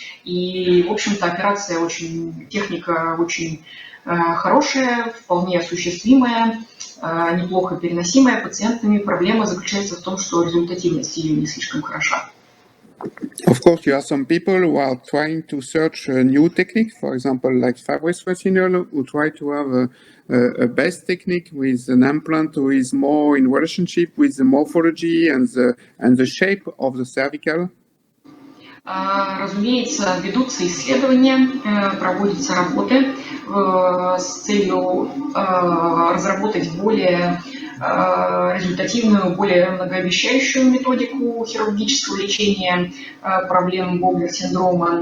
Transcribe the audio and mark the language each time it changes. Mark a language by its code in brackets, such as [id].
[ru] И, в общем-то, операция техника очень хорошая, вполне осуществимая, неплохо переносимая пациентами. Проблема заключается в том, что результативность ее не слишком хороша. [en] Of course, you have some people who are trying to search a new technique, for example, like Fabrice Retinol, who try to have a best technique with an implant who is more in relationship with the morphology and the shape of the cervical. [ru] Разумеется, ведутся исследования, проводятся работы с целью разработать более результативную, более многообещающую методику хирургического лечения проблем Боглер-синдрома.